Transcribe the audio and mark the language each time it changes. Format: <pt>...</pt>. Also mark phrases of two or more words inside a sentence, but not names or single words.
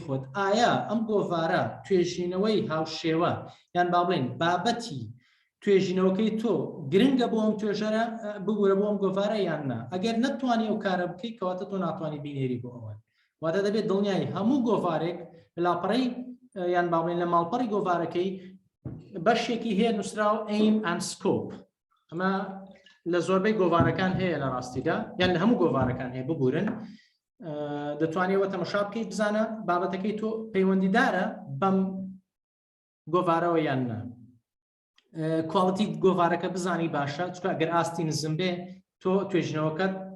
<ckb>خۆت ئایا ئەم گۆڤارە توێژینەوەی هاوشێوە یان با بڵێن بابەتی توێژینەوەکەی تۆ گرنگە بۆ ئەم توێژەرە بگورە بۆ ئەم گۆڤارە یان نا ئەگەر نەتوانی ئەو کارە بکەیت کەواتە تۆ ناتوانانی بینێری بۆ ئەوە واتە دەبێت دڵنیایی هەموو گۆڤارێک لاپەڕەی یان با بڵێن لە ماڵپەڕی گۆڤارەکەی بەشێکی هەیە نووسراو</ckb> <en>aim and scope</en> <ckb>ئەمە لە زۆربەی گۆڤارەکان هەیە لە ڕاستیدا یان لە هەموو گۆڤارەکان هەیە ببورن دەتوانێتەوە تەماشا بکەیت بزانە بابەتەکەی تۆ پەیوەندیدارە بەم گۆڤارەوە یان نا کواڵیتی گۆڤارەکە بزانی باشە چونکە ئەگەر ئاستی نزم بێ تۆ توێژنەوەکەت</ckb>